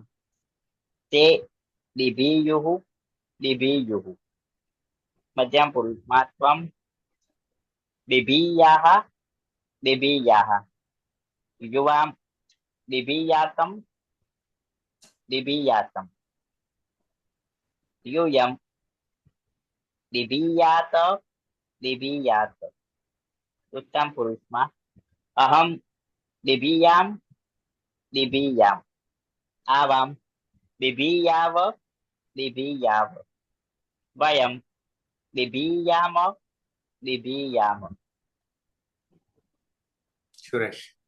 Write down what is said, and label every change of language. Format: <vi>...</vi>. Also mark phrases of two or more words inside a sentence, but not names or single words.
<sa>ते बिभीयुः बिभीयुः. मध्यम पुरुषमां त्वम बिभीयाः बिभीयाः. युवाम बिभीयातम बिभीयातम. यूयं बिभीयात बिभीयात. उत्तम पुरुषમાં अहम बिभियाम बिभियाम, आवाम बिभियाव बिभियाव, वयम बिभियाम बिभियाम. સુરેશ.</sa>